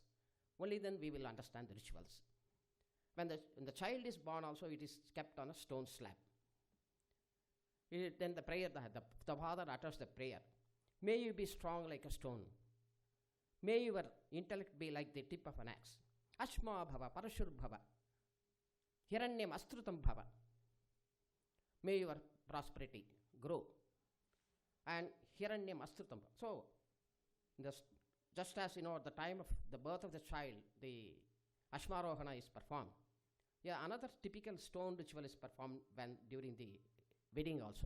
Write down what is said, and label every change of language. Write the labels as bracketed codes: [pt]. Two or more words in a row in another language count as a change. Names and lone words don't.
[en] Only then we will understand the rituals. When the child is born also, it is kept on a stone slab. Then the prayer, the father utters the prayer. May you be strong like a stone. May your intellect be like the tip of an axe. [sa] Ashma bhava, parashur bhava. Hiranyam astrutam bhava. [en] May your prosperity grow. [sa] And Hiranyam astrutam. [en] So, just as at the time of the birth of the child, the Ashmarohana is performed. Yeah, another typical stone ritual is performed during the wedding also.